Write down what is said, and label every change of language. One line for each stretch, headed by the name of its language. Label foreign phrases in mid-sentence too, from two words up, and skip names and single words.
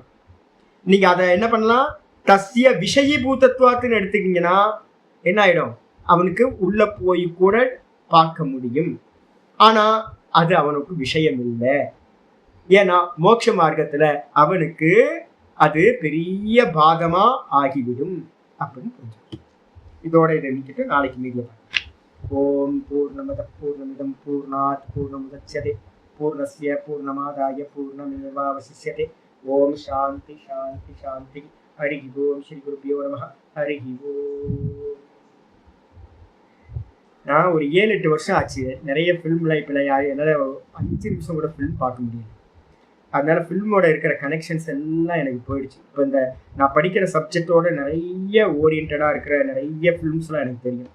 Tamil: நீங்க அதை என்ன பண்ணலாம்,
Sanskrit: तस्य विषयीभूतत्वात्तु
Tamil: எடுத்துக்கிங்கன்னா என்ன ஆயிடும், அவனுக்கு உள்ள போய் கூட பார்க்க முடியும். ஆனா அது அவனுக்கு விஷயம் இல்லை. ஏன்னா மோட்ச மார்க்கத்துல அவனுக்கு அது பெரிய பாதமா ஆகிவிடும் அப்படின்னு புரிஞ்சுக்கணும். இதோட இதை நீக்கிட்டு நாளைக்கு மீதிய
Sanskrit: ॐ पूर्णमदः पूर्णमिदं पूर्णात् पूर्णमुदच्यते पूर्णस्य पूर्णमादाय पूर्णमेवावशिष्यते. ॐ शान्ति शान्ति शान्ति। हरि ॐ। श्री गुरुभ्यो नमः. हरि ॐ.
Tamil: நான் ஒரு 7-8 வருஷம் ஆச்சு நிறைய ஃபிலிம்ல. இப்போ என்னால் 5 நிமிஷம் கூட ஃபிலிம் பார்க்க முடியும். அதனால ஃபில்மோட இருக்கிற கனெக்ஷன்ஸ் எல்லாம் எனக்கு போயிடுச்சு. இப்போ இந்த நான் படிக்கிற சப்ஜெக்டோட நிறைய ஓரியன்டாக இருக்கிற நிறைய ஃபிலிம்ஸ்லாம் எனக்கு தெரியும்.